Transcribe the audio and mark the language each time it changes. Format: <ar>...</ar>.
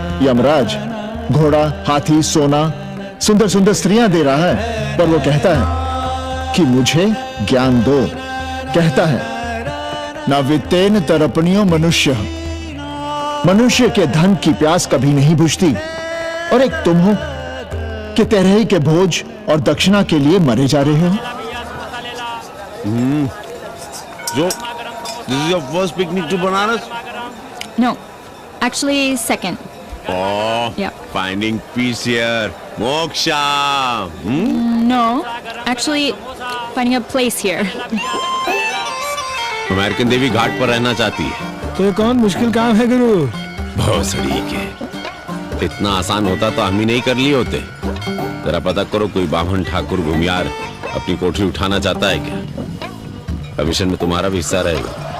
<hi>यमराज घोड़ा, हाथी, सोना, सुंदर सुंदर स्त्रियां दे रहा है, पर वो कहता है कि मुझे ज्ञान दो। कहता है</hi> <sa>ना वित्तेन तरपणियो मनुष्य,</sa> <hi>मनुष्य के धन की प्यास कभी नहीं बुझती। और एक तुम हो कि तेरही के भोज और दक्षिणा के लिए मरे जा रहे हो।</hi> <en>So, this is your first picnic to Banaras? No, actually second. Oh, Yeah. finding peace here. Moksha. Hmm? No, actually finding a place here.</en> <hi>American देवी घाट पर रहना चाहती है। तो ये कौन मुश्किल काम है गुरु? भोसड़ी के, इतना आसान होता तो हम ही नहीं कर लिए होते। जरा पता करो कोई बामन ठाकुर घुमियार अपनी कोठरी उठाना चाहता है क्या? कमीशन में तुम्हारा भी हिस्सा रहेगा।</hi>